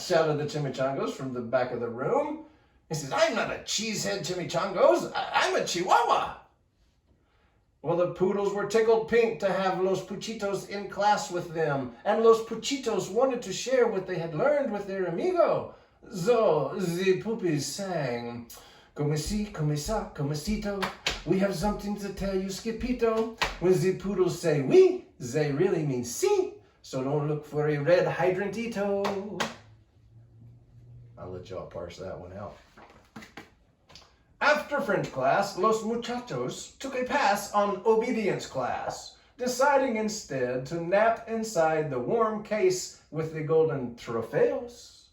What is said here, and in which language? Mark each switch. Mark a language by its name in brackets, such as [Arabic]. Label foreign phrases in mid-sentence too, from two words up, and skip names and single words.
[English] shouted the chimichangos from the back of the room. He says, "I'm not a cheesehead, chimichangos. I'm a chihuahua." Well, the poodles were tickled pink to have Los Puchitos in class with them, and Los Puchitos wanted to share what they had learned with their amigo. So the puppies sang, [Spanish] "Como si, como sa, comecito. [English] We have something to tell you, Skippyjon. When the poodles say oui, they really mean si. So don't look for a red hydrantito." I'll let y'all parse that one out. After French class, Los Muchachos took a pass on obedience class, deciding instead to nap inside the warm case with the golden trofeos.